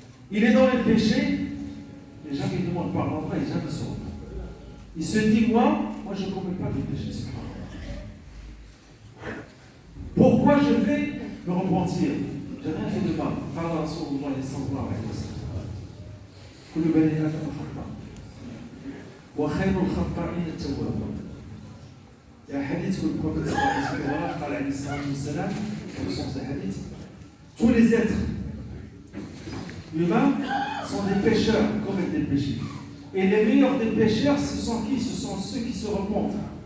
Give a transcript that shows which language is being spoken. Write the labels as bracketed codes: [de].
[fr] Il est dans les péchés, et jamais il demande pardon à Allah, et jamais se repent. Il se dit, moi je ne commets pas de péché. Pourquoi je vais me repentir? Je n'ai rien fait de mal. Par Rasulullah sallallahu alayhi wa sallam. [ar] كل بني آدم خطاء وخير الخطائين التوابون. [fr] Il y a un hadith que le prophète [ar] قال عليه الصلاة والسلام, [fr] dans le sens du hadith, tous les êtres humains sont des pécheurs, commettent des péchés. Et les meilleurs des pécheurs, ce sont qui? Ce sont ceux qui se repentent.